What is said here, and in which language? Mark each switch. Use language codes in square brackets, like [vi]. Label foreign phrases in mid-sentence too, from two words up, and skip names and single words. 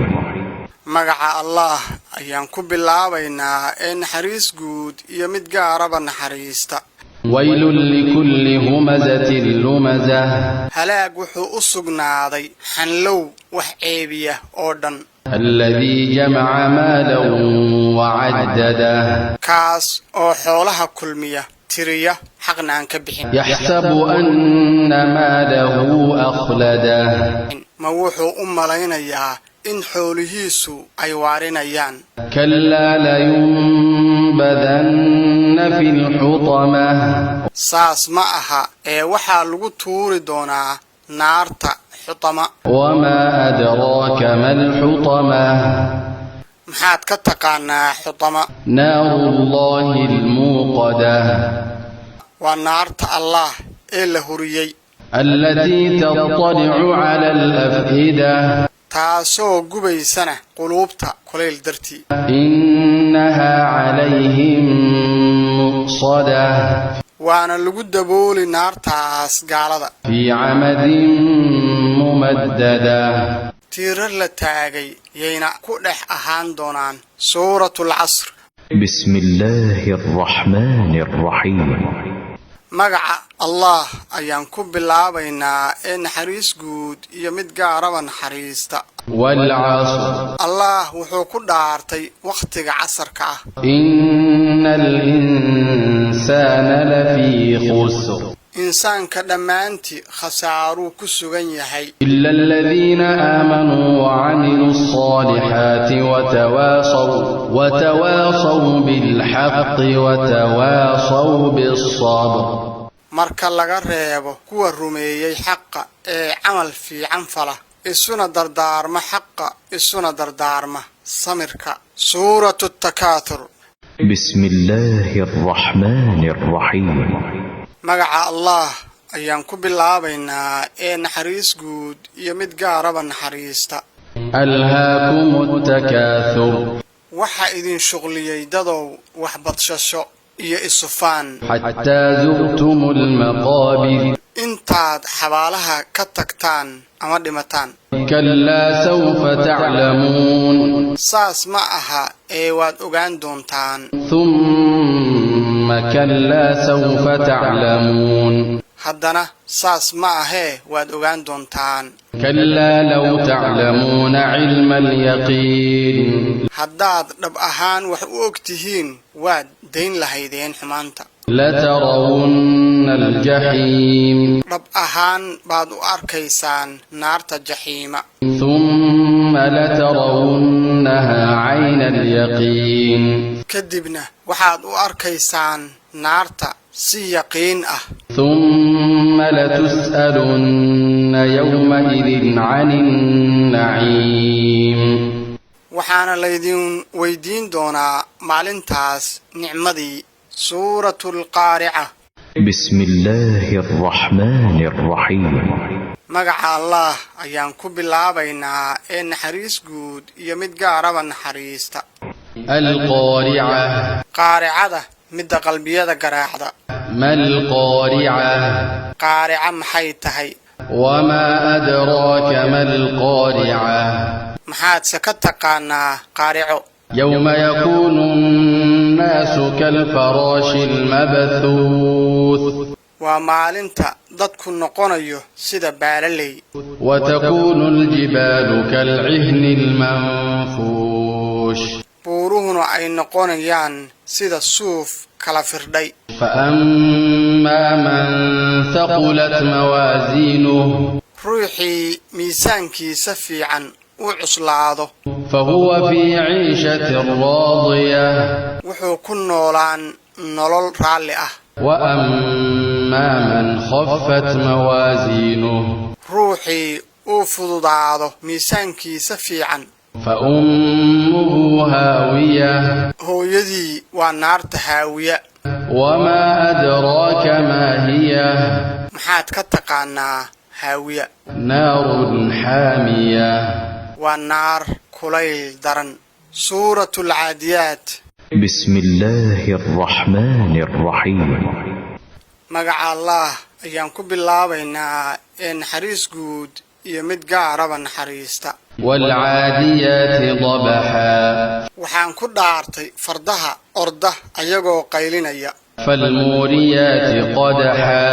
[so] magaca allah ayaan ku bilaabaynaa ee naxariis guud iyo mid gaaraba naxariista [ar] ويل لكل همزة لمزة [so] halaag wuxuu u sugnaaday xanlow wax ceebiya oo dhan [ar] الذي جمع مالا وعدده [so] kaas oo xoolaha kulmiya tiriya xaqna aan ka bixin [ar] يحسب أن ماله أخلده [so] ma wuxuu u malaynayaa in xoolihiisu ay waarinayaan [ar] كلا لينبذن في الحطمة [so] saas ma aha ee waxaa lagu tuuri doonaa naarta xutama [ar] وما أدراك ما الحطمة [so] maxaad ka taqaanaa xutama [ar] نار الله الموقدة [so] waa naarta allah ee la huriyey [ar] التي تطلع على الأفئدة [so] taasoo gubaysana quluubta kulayl dartii [ar] إنها عليهم مؤصدة [so] waana lagu dabooli naartaas gaalada [ar] في عمد ممددة [so] tiirar la taagay yayna ku dhex ahaan doonaan suuratul casr [ar] بسم الله الرحمن الرحيم [so] magaca allah ayaan ku bilaabaynaa ee naxariis guud iyo mid gaaraba naxariista [ar] والعصر [so] allah wuxuu ku dhaartay wakhtiga casarka ah [ar] إن الإنسان لفي خسر [so] insaanka dhammaantii khasaaruu ku sugan yahay [ar] إلا الذين آمنوا وعملوا الصالحات وتواصوا بالحق وتواصوا بالصبر [so] marka laga reebo kuwa rumeeyey xaqa ee camal fiican fala isuna dardaarma xaqa isuna dardaarma samirka suuratu takaathur [ar] بسم الله الرحمن الرحيم [so] magaca allah ayaan ku bilaabaynaa ee naxariis guud iyo mid gaaraba naxariista [ar] ألهاكم التكاثر [so] waxa idin shuqliyey dadow wax badshasho iyo isufaan [ar] حتى زرتم المقابر [so] intaad xabaalaha ka tagtaan ama dhimataan [ar] كلا سوف تعلمون [so] saas ma aha ee waad ogaan doontaan [ar] ثم كلا سوف تعلمون [so] haddana saas ma ahee waad ogaan doontaan [ar] كلا لو تعلمون علم اليقين [so] haddaad dhab ahaan wax u og tihiin waad dayn lahaydeen xumaanta [ar] لترون الجحيم [so] dhab ahaan baad u arkaysaan naarta jaxiima [ar] ثم لترونها عين اليقين [so] kadibna waxaad u arkaysaan naarta si yaqiin ah [ar] ثم لتسألن يومئذ عن النعيم [so] waxaana laydin weydiin doonaa maalintaas nicmadii suuratul qaarica [ar] بسم الله الرحمن الرحيم [so] magaca allah ayaan ku bilaabaynaa ee naxariis guud iyo mid gaaraba naxariista [ar] القارعة [so] qaaricada midda qalbiyada garaacda [ar] ما القارعة [so] qaarica maxay tahay [ar] وما أدراك ما القارعة [so] maxaadse ka taqaanaa qaarico [ar] يوم يكون الناس كالفراش المبثوث [so] waa maalinta dadku noqonayo sida baalaley [ar] وتكون الجبال كالعهن المنفوش [so] buuruhuna ay noqonayaan sida suuf kala firdhay [ar] فأما من ثقلت موازينه [so] ruuxii miisaankiisa fiican u cuslaado [ar] فهو في عيشة راضية [so] wuxuu ku noolaan nolol raalli ah [ar] وأما فأما من خفت موازينه [so] ruuxii uu fududaado miisaankiisa fiican [ar] فأمه هاوية [so] hooyadii waa naarta haawiya [ar] وما أدراك ما هي [so] maxaad ka taqaanaa haawiya [ar] نار حامية [so] waa naar kulayl daran suuratu alcaadiyaat [ar] بسم الله الرحمن الرحيم [so] magaca allah ayaan ku bilaabaynaa ee naxariis guud iyo mid gaaraba naxariista [ar] والعاديات ضبحا [so] waxaan ku dhaartay fardaha orda ayagoo qaylinaya [ar] فالموريات قدحا